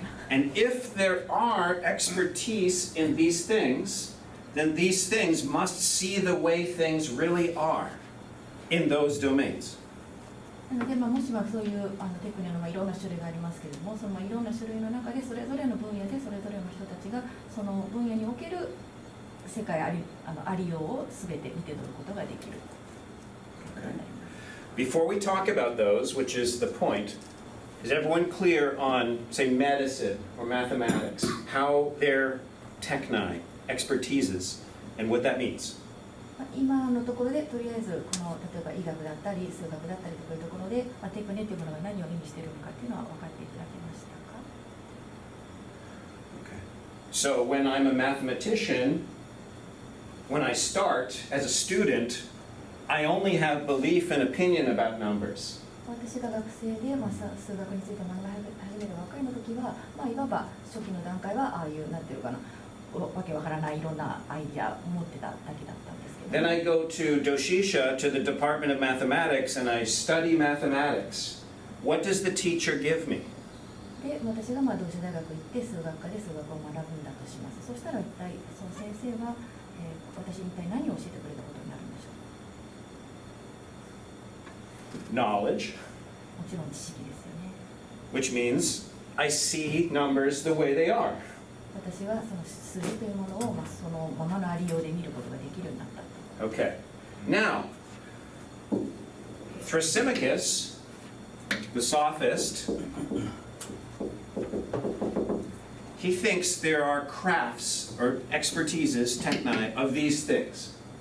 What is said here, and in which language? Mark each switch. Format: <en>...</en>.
<en>And if there are expertise in these things, then these things must see the way things really are in those domains.</en> <ja>なので、もしそういうテクネのいろんな種類がありますけれども、そのいろんな種類の中でそれぞれの分野でそれぞれの人たちがその分野における世界ありようを全て見て取ることができる。</ja> <en>Before we talk about those, which is the point, is everyone clear on, say, medicine or mathematics, how their techni, expertises, and what that means?</en> <ja>今のところでとりあえずこの例えば医学だったり数学だったりというところで、テクネというものが何を意味しているのかというのは分かっていただけましたか？</ja> <en>Okay. So when I'm a mathematician, when I start as a student, I only have belief and opinion about numbers.</en> <ja>私が学生で、数学について学び始める若いの時は、いわば初期の段階はああいうなんていうかな、わけわからないいろんなアイデアを持ってただけだったんですけど。</ja> <en>Then I go to Doshisha, to the Department of Mathematics, and I study mathematics. What does the teacher give me?</en> <ja>で、私が同志大学行って数学科で数学を学ぶんだとします。そしたら一体その先生は、私に一体何を教えてくれたことになるんでしょう？</ja> <en>Knowledge,</en> <ja>もちろん知識ですよね。</ja> <en>which means I see numbers the way they are.</en> <ja>私はその数字というものを、そのままのありようで見ることができるようになったと。</ja> <en>Okay. Now, Thrasymachus, the sophist, he thinks there are crafts or expertises, techni, of these things.</en>